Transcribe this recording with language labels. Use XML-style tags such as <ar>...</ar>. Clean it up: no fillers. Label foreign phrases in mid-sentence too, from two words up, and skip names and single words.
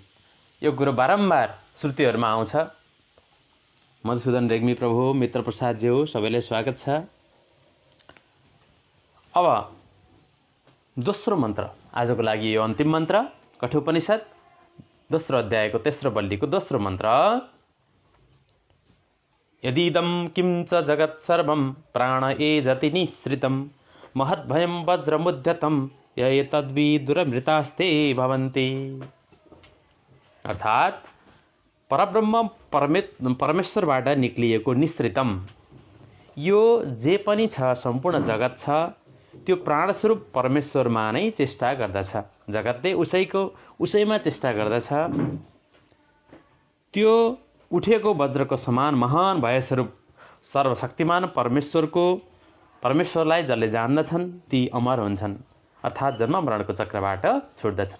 <ne>यो कुरो बारम्बार श्रुतिहरूमा आउँछ। मधुसूदन रेग्मी प्रभु, मित्र प्रसादज्यू, सबैलाई स्वागत छ। अब दोस्रो मन्त्र, आजको लागि यो अन्तिम मन्त्र, कठोपनिषद दोस्रो अध्यायको तेस्रो बल्लीको दोस्रो मन्त्र।</ne> <sa>यदिदं किं च जगत् सर्वं प्राण एजति निःसृतं महद्भयं वज्रमुद्यतं यतद्विदुरमृतास्ते भवन्ति।</sa> <ne>अर्थात् परब्रह्म परमेश्वरबाट निक्लिएको निःसृतम, यो जे पनि छ सम्पूर्ण जगत छ त्यो प्राणस्वरूप परमेश्वरमा नै चेष्टा गर्दछ। जगतले उसैमा चेष्टा गर्दछ। त्यो उठेको वज्रको समान महान भयस्वरूप सर्वशक्तिमान परमेश्वरलाई जसले जान्दछन् ती अमर हुन्छन्, अर्थात् जन्म मरणको चक्रबाट छुट्दछन्।</ne>